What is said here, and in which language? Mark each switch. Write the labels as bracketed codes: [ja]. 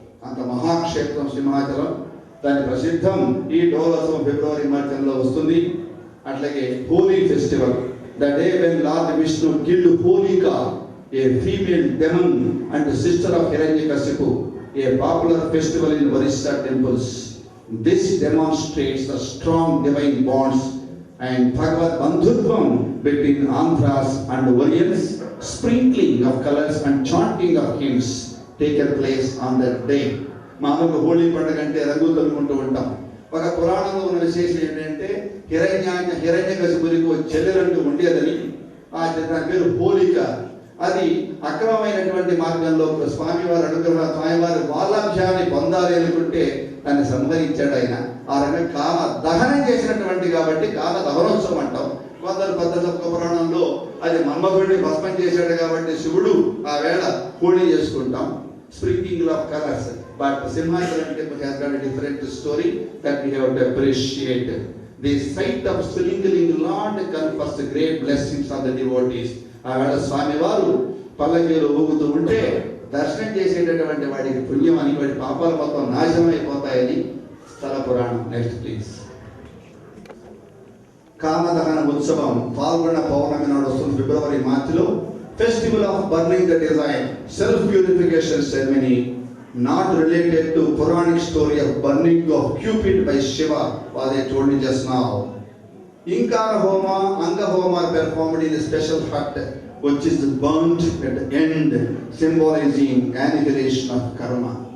[te] అంత మహాక్షేత్రం సింహాచలం. దాని ప్రసిద్ధం ఈ డోలోత్సవం ఫిబ్రవరి మధ్యలో వస్తుంది. అట్లాగే [en] Holi festival, the day when Lord Vishnu killed Holika, a female demon and sister of Hiranyakashipu, a popular festival in Orissa temples. This demonstrates the strong divine bonds and Bhagavad Bandhutvam between Andhras and Orients. Sprinkling of colors and chanting of hymns taken place on that day. [te] మామూలుగా హోలీ పండుగ అంటే రంగులు తలుపుకుంటూ ఉంటాం. ఒక పురాణంలో ఉన్న విశేషం ఏంటంటే హిరణ్యకశిపునికి ఒక చెల్లెలంటూ ఉండేదని, ఆ దాని పేరు హోలిక. అది అక్రమమైనటువంటి మార్గంలో స్వామివారి అనుగ్రహ స్వామివారి వాలాభ్యాన్ని పొందాలి అనుకుంటే దాన్ని సంహరించాడు ఆయన. ఆ రకంగా కామ దహనం చేసినటువంటి కాబట్టి కామ దహనోత్సవం అంటాం. కొందరు పద్ధతుల పురాణంలో అది మన్మధుడిని భస్మం చేశాడు కాబట్టి శివుడు ఆ వేళ హోళీ చేసుకుంటాం. [en] Sprinkling of colours. But Simhachalam temple has got a different story that we have to appreciate. The sight of sprinkling Lord confers great blessings on the devotees. [te] ఆ వేళ స్వామివారు పల్లకీలో ఊగుతూ ఉంటే దర్శనం చేసేటటువంటి వాడికి పుణ్యం అని, వాడి పాపాలు మొత్తం నాశనం అయిపోతాయని స్థల పురాణం. [en] Next please. [te] కామదహన ఉత్సవం పాల్గొన్న పౌర్ణమి నాడు వస్తుంది ఫిబ్రవరి మార్చిలో. [en] Festival of burning the desire, self purification ceremony not related to Puranic story of burning of Cupid by Shiva was I told you just now. Inkara Homa, Anga Homa are performed in a special hut which is burnt at the end, symbolizing annihilation of karma.